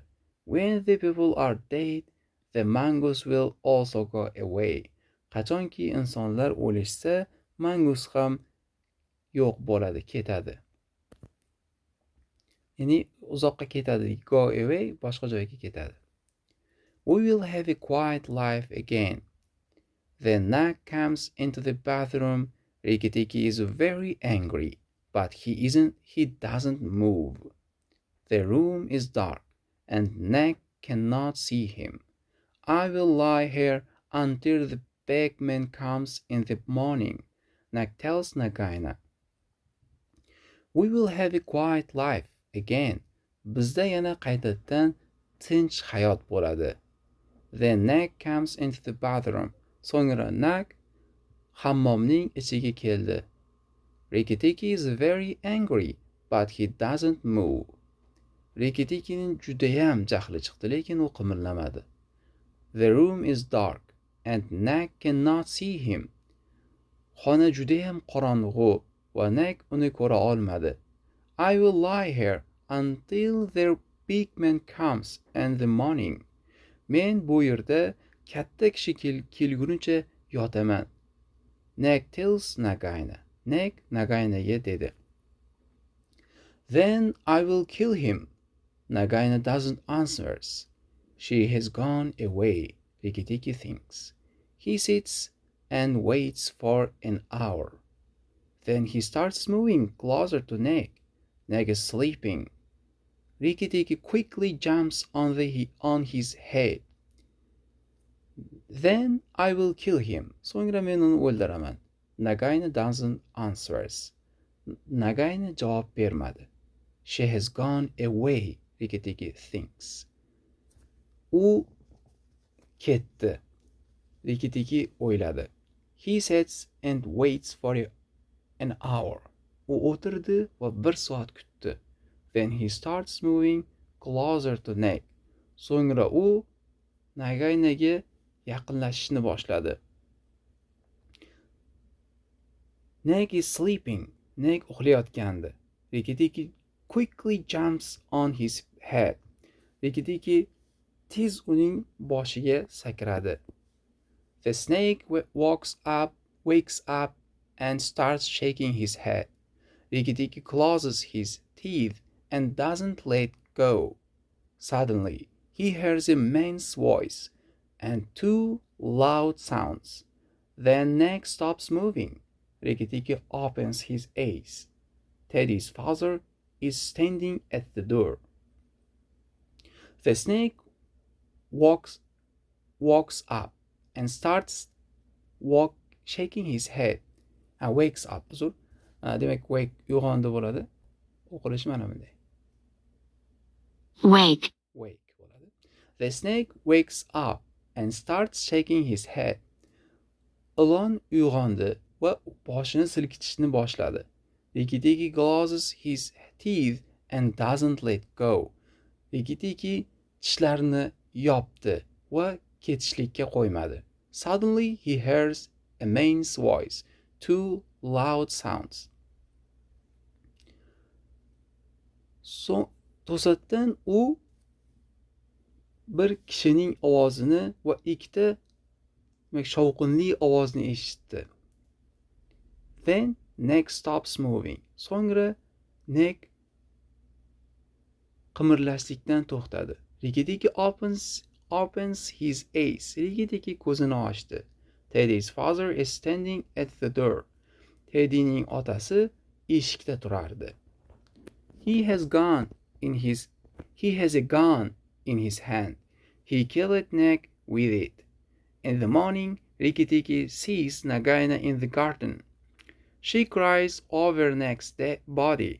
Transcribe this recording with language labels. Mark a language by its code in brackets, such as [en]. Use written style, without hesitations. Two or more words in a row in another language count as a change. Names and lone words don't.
[en] When the people are dead, the mangoes will also go away. [uz] Qachonki insonlar o'lishsa, mangus ham yo'q bo'ladi, ketadi. Ya'ni uzoqqa ketadi, [en] go away, [uz] boshqa joyga ketadi. [en] We will have a quiet life again. Then Nag comes into the bathroom. Riki Tiki is very angry, but he doesn't move. The room is dark, and Nag cannot see him. I will lie here until the bagman comes in the morning, Nag tells Nagaina. We will have a quiet life again. [uz] Bizda yana qaytadan tinch hayot bo'ladi. [en] Then Nag comes into the bathroom. [uz] So'ngra Nag hammomning ichiga keldi. [en] Riki Tiki is very angry, but he doesn't move. [uz] Riki Tikining judayam jahli chiqdi, lekin u qimirlamadi. [en] The room is dark, and Nag cannot see him. [uz] Xona judayam qorong'u va Nag uni ko'ra olmadi. [en] I will lie here until their big man comes in the morning. [uz] Men bu yerda katta kishi kelgunicha yotaman. [en] Nag tells Nagaina. [uz] Nag Nagainaga dedi. [en] Then I will kill him. Nagaina doesn't answer. She has gone away, Riki Tiki thinks. He sits and waits for an hour. Then he starts moving closer to Nag. Nag is sleeping. Riki Tiki quickly jumps on his head. Then I will kill him. [uz] So'ngra men uni o'ldiraman. [en] Nagaina doesn't answer. [uz] Nagaina javob bermadi. [en] She has gone away, Riki Tiki thinks. [uz] U ketdi. Riki Tiki o'yladi. [en] He sits and waits for an hour. [uz] U o'tirdi va 1 soat kutdi. [en] Then he starts moving closer to Nag. [uz] So'ngra u Nagainaga yaqinlashishni boshladi. [en] Nag is sleeping. [uz] Nag uxlayotgandi. [en] Riki Tiki quickly jumps on his head. [uz] Riki Tiki tez uning boshiga sakradi. [en] The snake wakes up and starts shaking his head. Riki Tiki closes his teeth and doesn't let go. Suddenly, he hears a man's voice and 2 loud sounds. Then Nag stops moving. Riki Tiki opens his eyes. Teddy's father is standing at the door. The snake walks up and starts shaking his head. Wakes up. [uz] Uzr. Demak, wake uyg'ondi bo'ladi. O'qilishi mana bunday. Wake. Wake bo'ladi. [en] The snake wakes up and starts shaking his head. [uz] Ilon uyg'ondi va boshini silkitishni boshladi. [en] Riki closes his teeth and doesn't let go. [uz] Riki tishlarini yopdi va ketishlikka qo'ymadi. [en] Suddenly he hears a man's voice, two loud sounds. [uz] To'satdan u bir kishining ovozini va ikkita shovqinli ovozni eshitdi. [en] Then Nick stops moving. [uz] So'ngra Nick qimirlashlikdan to'xtadi. [en] Riki opens his eyes. [uz] Riki ko'zini ochdi. [en] Teddy's father is standing at the door. [uz] Teddyning otasi eshikda turardi. [en] He has a gun in his hand. He killed Nick with it. In the morning, Riki sees Nagaina in the garden. She cries over Nick's dead body.